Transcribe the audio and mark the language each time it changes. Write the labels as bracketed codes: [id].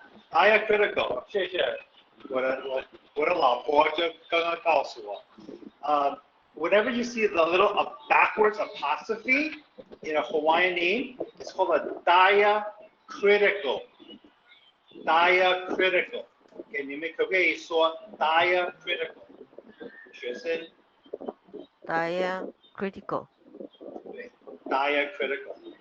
[zh] Diacritical， 谢谢我的老婆就刚刚告诉我。 [en] Whenever you see the little backwards apostrophe in a Hawaiian name, it's called a diacritical. Diacritical. [zh] Okay, 你们可不可以说 diacritical？学生。 [en] Diacritical. [zh] 对 ，diacritical。